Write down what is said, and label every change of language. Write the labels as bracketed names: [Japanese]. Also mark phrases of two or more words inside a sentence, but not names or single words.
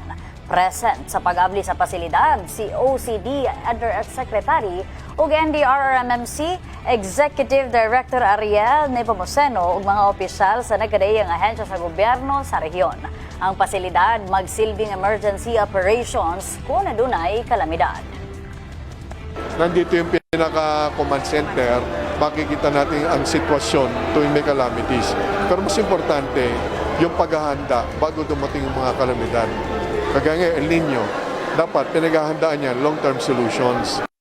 [Cebuano] Present sa pag-abli sa pasilidad si OCD Undersecretary ug NDRRMMC Executive Director Ariel Nepomuceno ug mga opisyal sa nagkadaiyang ahensya sa gobyerno sa rehiyon. Ang pasilidad magsilbing [English] emergency operations [Cebuano] kung adunay kalamidad. [Filipino] Nandito yung pinaka- [English] command center, [Filipino] makikita natin ang sitwasyon tuwing may calamities. Pero mas importante, yung paghahanda bago dumating yung mga kalamidad. Kagaya ng El Nino, dapat pinaghahandaan niya [English] long-term solutions.